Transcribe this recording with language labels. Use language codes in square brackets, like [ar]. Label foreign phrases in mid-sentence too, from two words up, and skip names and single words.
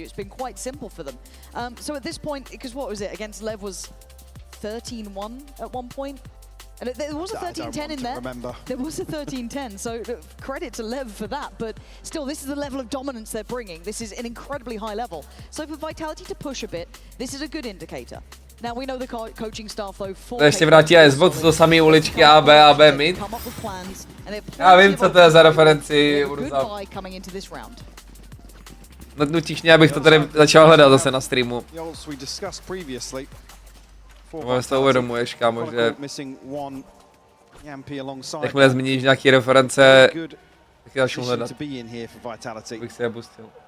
[en] It's been quite simple for them. So at this point, because what was it, against Lev was 13-1 at one point? And there was a 13-10 in there. There was a 13-10, so credit to Lev for that. But still, this is the level of dominance they're bringing. This is an incredibly high level. So for Vitality to push a bit, this is a good indicator. Now we know the coaching staff though. [cs] To ještě vrátí Xbox do samé uličky A, B mid. Já vím, co to je za referenci. Nutíš mě, abych to tady začal hledat zase na streamu. Možná si to uvědomuješ, kámo, že jakmile zmíníš nějaký reference, tak je začnu hledat, bych si je pustil.